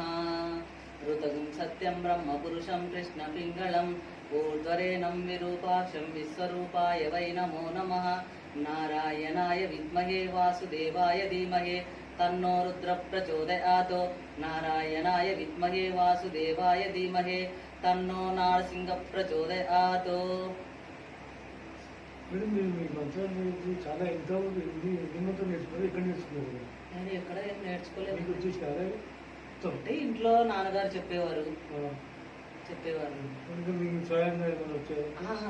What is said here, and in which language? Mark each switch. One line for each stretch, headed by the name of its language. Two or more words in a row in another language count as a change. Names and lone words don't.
Sanskrit: ऋतगुं सत्यं ब्रह्मपुरुषं कृष्णपिङ्गलम् ऊर्ध्वरेणं विरूपाक्षं विश्वरूपाय वै नमो नमः। नारायणाय विद्महे वासुदेवाय धीमहि तन्नो रुद्र प्रचोदयात्। नारायणाय विद्महे वासुदेवाय धीमहि तन्नो नारसिंह प्रचोदयात्।
Telugu: మేడం మీరు మీ మంత్రాలు చాలా ఎంతో ఎన్నోతో నేర్చుకున్నారు. ఎక్కడ నేర్చుకున్నారు? నేను ఎక్కడ ఏం నేర్చుకోలేదు. మీకు వచ్చేసారా? అంటే ఇంట్లో నాన్నగారు చెప్పేవారు. ఇంకా మీకు స్వయంగా ఏమైనా వచ్చాయా?